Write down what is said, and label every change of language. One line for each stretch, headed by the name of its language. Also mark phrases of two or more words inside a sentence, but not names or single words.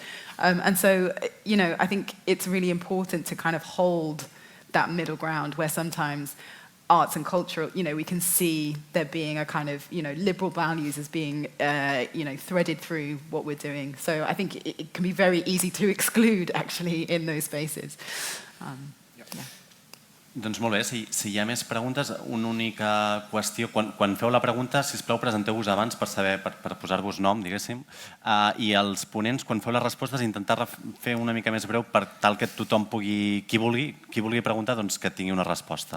English: And so, I think it's really important to kind of hold that middle ground where sometimes arts and culture, we can see there being a kind of, liberal values as being, threaded through what we're doing. So I think it can be very easy to exclude, actually, in those spaces.
Catalan: Doncs molt bé, si hi ha més preguntes, una única qüestió. Quan feu la pregunta, sisplau, presenteu-vos abans per posar-vos nom, diguéssim, i els ponents, quan feu les respostes, intentar fer una mica més breu per tal que tothom pugui, qui vulgui preguntar, doncs que tingui una resposta.